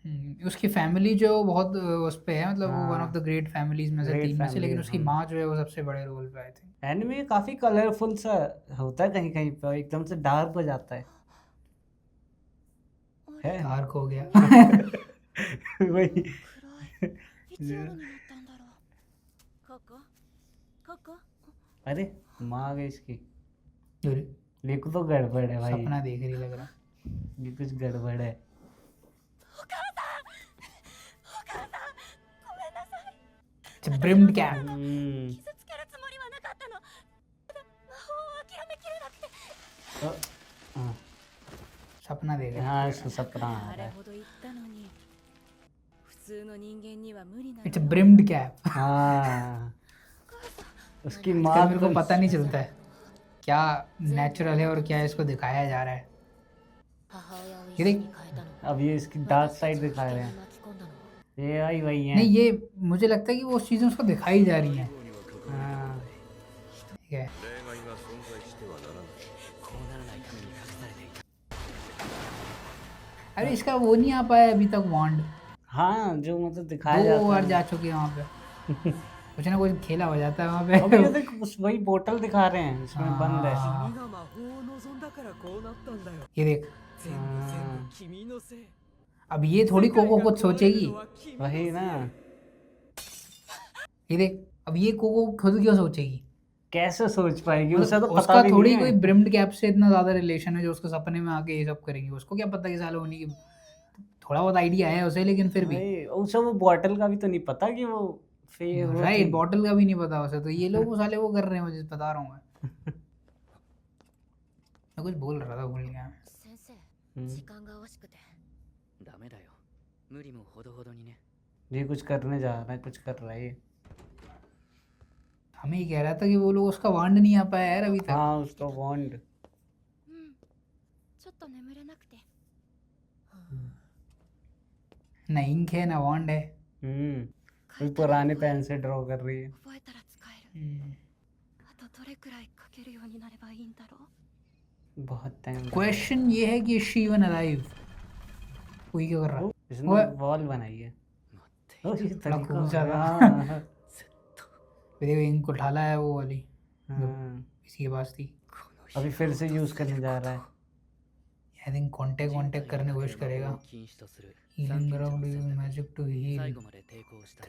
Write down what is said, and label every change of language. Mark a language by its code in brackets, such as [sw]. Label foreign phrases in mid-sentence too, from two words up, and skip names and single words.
[hi] उसकी फैमिली जो बहुत उस पे है, मतलब वो वन हाँ। [en] of the great families [hi] में से [en] Great [hi] 3 में से, लेकिन [en] family, [hi] उसकी हाँ। माँ जो है वो सबसे बड़े रोल पे आई थी। एनिमे काफी कलरफुल सा होता है, कहीं कहीं पर एकदम से डार्क हो जाता है डार्क हो गया। वही [ja] 暗いいつ夜になったんだろう。ここここ [hi] अरे माँ आ गई इसकी। अरे, देखो तो गड़बड़ है भाई, सपना देख रही लग रहा। ये कुछ गड़बड़ है। [ja] お母さんごめんなさい。 [hi] अच्छा, ब्रिम्ड कैप। हम्म, [ja] 傷つけるつもりはなかったの。ただ魔法を諦めきれなくて。 [hi] हाँ, सपना देख रही। हाँ इसको सपना आ [ja] あ [hi] रहा [ja] れ [hi] है। [ja] ほど言ったのに普通の人間には無理なの。 [en] It's Brimmed Cap. [hi] हाँ उसकी आजकल माँ मेरे को तो पता नहीं चलता है क्या नेचुरल है और क्या इसको दिखाया जा रहा है। [ja] 母親を [hi] ये [ja] 石 [hi] देख [ja] に変えたの。 [hi] अब ये इसकी डार्क साइड दिखा रहे [ja] に [hi] हैं। [ja] 巻き込んだの。 [hi] ये आई वही है। नहीं, ये मुझे लगता है कि वो चीज़ें उसको दिखाई जा रही हैं। हाँ, ठीक है। [ja] 例外が存在してはならない。こうならないために隠されていた。 [hi] अरे इसका वो नहीं आ पाया अभी तक वॉन्ड। हाँ जो मतलब दिखाया 2 जाता बार है। जा चुके हैं वहाँ पे। कुछ ना कुछ खेला हो जाता है वहाँ अब ये पे। देख वही बोतल दिखा रहे हैं, इसमें बंद है। [ja] 君が魔法を望んだからこうなったんだよ。 [hi] ये देख, [ja] 全部全部君のせい。 [hi] अब ये थोड़ी कोको कुछ सोचेगी। वही ना, ये देख, अब ये कोको खुद क्यों सोचेगी? कैसे सोच पाएगी, उसे मतलब तो पता उसका भी थोड़ी नहीं कोई है। ब्रिम्ड कैप से इतना ज्यादा रिलेशन है जो उसको सपने में आके ये सब करेंगी। उसको क्या पता कि साला होने की थोड़ा बहुत आइडिया है उसे, लेकिन फिर भी वही, उसे वो बोतल का भी तो नहीं पता कि वो वो राइट, थी। बॉटल का भी नहीं पता उसे। तो ये लोग वो साले वो कर रहे हैं, मुझे बता रहा हूँ मैं कुछ बोल रहा था, भूल गया। [ja] 先生 [hi] हम्म, [ja] 時間が惜しくて。ダメだよ。無理もほどほどにね。 [hi] ये कुछ करने जा रहा है, कुछ कर रहा है ये। हमें ही कह रहा था कि वो लोग, उसका वांड नहीं आ पाया यार अभी तक। हाँ उसका वॉन्ड। [ja] うんちょっと眠れなくて。 [hi] ना इंक है ना वांड है। कोई पुराने पेन से ड्रॉ कर रही है। [ja] 覚えたら使える。あとどれくらい書けるようになればいいんだろう。 [hi] बहुत टाइम। क्वेश्चन ये है कि [en] she even alive? [hi] कोई क्या कर रहा है? इसने वो- वॉल बनाई है। [ja] 待ってい [hi] ओ, [ja] た。 [hi] ये बड़ा तरीका खूब हो ज्यादा। गया। हाँ, [ja] ずっと [hi] देखो इंक उठाला है वो वाली, हाँ। इसी के पास थी। [ja] この [hi] अभी फिर से यूज करने जा रहा है। [en] I think [hi] कांटेक्ट करने की कोशिश करेगा। [ja] 禁止とする [hi] हीलिंग [ja] 三賢者 [hi] ग्राउंड [ja] の [hi] यूज [ja] 選択 [en] magic to [ja] 最 [hi] हील [ja] 後まで抵抗したら